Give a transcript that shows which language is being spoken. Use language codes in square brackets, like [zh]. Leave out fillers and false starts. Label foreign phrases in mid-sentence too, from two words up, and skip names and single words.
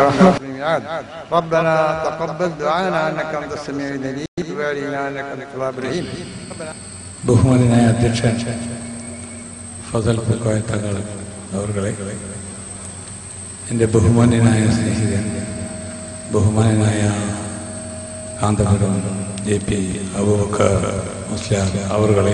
[ar] رحمتك الميعاد ربنا تقبل دعانا انك انت السميع العليم وعلينا انك انت التواب الرحيم. [ml] ബഹുമാനനായ അധ്യക്ഷൻ ഫസൽ പൂക്കോയ തങ്ങൾ അവരുടെ, എൻ്റെ ബഹുമാനനായ സ്നേഹിതൻ ബഹുമാനനായ കാന്തപുരം JP അബൂബക്കർ മുസ്ലിയാർ അവരുടെ,